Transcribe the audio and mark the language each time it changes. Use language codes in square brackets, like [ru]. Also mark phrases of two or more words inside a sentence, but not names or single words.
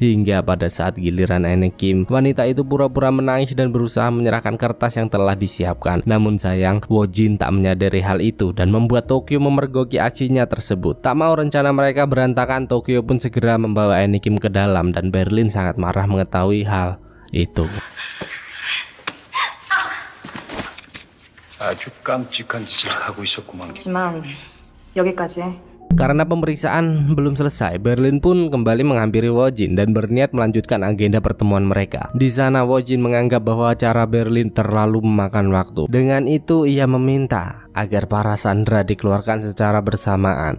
[id] Hingga pada saat giliran Anakim, wanita itu pura-pura menangis dan berusaha menyerahkan kertas yang telah disiapkan. Namun sayang, Wojin tak menyadari hal itu dan membuat Tokyo memergoki aksinya tersebut. Tak mau rencana mereka berantakan, Tokyo pun segera membawa Anakim ke dalam dan Berlin sangat marah mengetahui hal itu. [ko] 아주 깜찍한 짓을 하고 있었구만. 하지만 여기까지. [id] Karena pemeriksaan belum selesai, Berlin pun kembali menghampiri Wojin dan berniat melanjutkan agenda pertemuan mereka. Di sana Wojin menganggap bahwa acara Berlin terlalu memakan waktu. Dengan itu ia meminta agar para sandera dikeluarkan secara bersamaan.